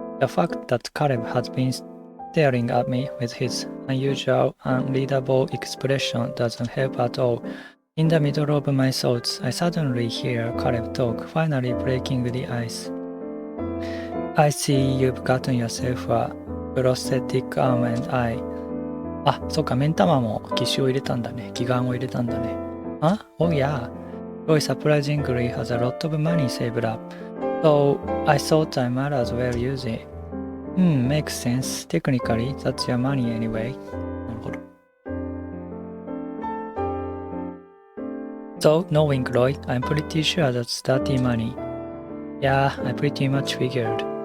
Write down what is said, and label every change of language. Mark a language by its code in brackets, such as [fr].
[en] The fact that Caleb had been staring at me with his unusual, unreadable expression doesn't help at all. In the middle of my thoughts, I suddenly hear Caleb talk, finally breaking the ice. I see you've gotten yourself a prosthetic arm and eye. [ja] あ、そうか、目ん玉も義手を入れたんだね。義眼を入れたんだね。 [en] あ Oh yeah. Roy surprisingly has a lot of money saved up. So I thought I might as well use it. Makes sense. Technically, that's your money anyway. [ja] なるほど。 [en] So, knowing Roy, I'm pretty sure that's dirty money. Yeah, I pretty much figured.